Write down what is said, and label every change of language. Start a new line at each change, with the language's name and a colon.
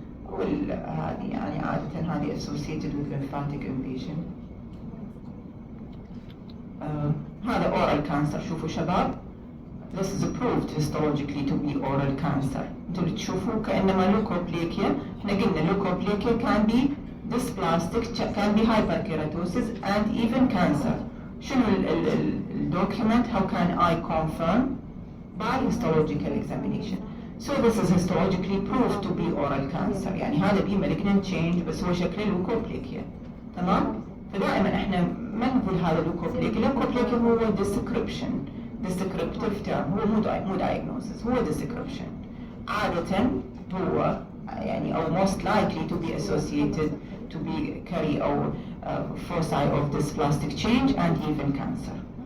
Arabic: هذه يعني عادة هذه
English: associated with lymphatic invasion.
Arabic: هذا oral cancer. شوفوا شباب.
English: This is proved histologically to be oral cancer.
Arabic: انتوا تشوفوا كأنما leukoplakia. احنا قلنا
English: leukoplakia can be dysplastic, can be hyperkeratosis and even cancer.
Arabic: شنو
English: document? How can I confirm? By histological examination. So this is histologically proved to be oral cancer.
Arabic: يعني هذا به
English: malignant change
Arabic: بس هو شكله leukoplakia. تمام؟ فدائما احنا ما نقول هذا leukoplakia.
English: leukoplakia هو descriptive term.
Arabic: هو مو diagnosis. هو description. عادة هو يعني أو
English: most likely to be associated to be carry or foci of dysplastic change and even cancer.